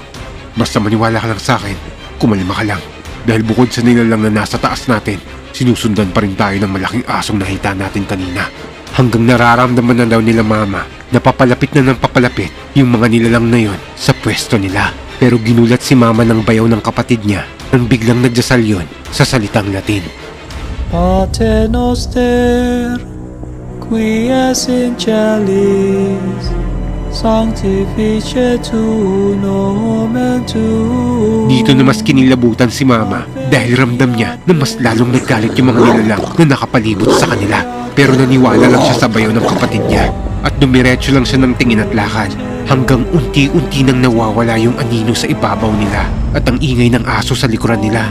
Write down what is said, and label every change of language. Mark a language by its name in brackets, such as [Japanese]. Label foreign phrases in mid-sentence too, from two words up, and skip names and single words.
[Filipino] Basta maniwala ka lang sa akin, kumalma ka lang. Dahil bukod sa nilalang na nasa taas natin, sinusundan pa rin tayo ng malaking asong nakita natin kanina. Hanggang nararamdaman na daw nila mama na papalapit na ng papalapit yung mga nilalang na yon sa pwesto nila. Pero ginulat si mama ng bayaw ng kapatid niya nang biglang nagdasal yon sa salitang Latin. [Latin] Pater noster, qui es in caelis, sanctificetur nomen tuum. [Filipino] Dito na mas kinilabutan si mama dahil ramdam niya na mas lalong naggalit yung mga nilalang na nakapalibot sa kanila. Pero naniwala lang siya sa bayaw ng kapatid niya at dumiretso lang siya ng tingin at lakad hanggang unti-unti nang nawawala yung anino sa ibabaw nila at ang ingay ng aso sa likuran nila.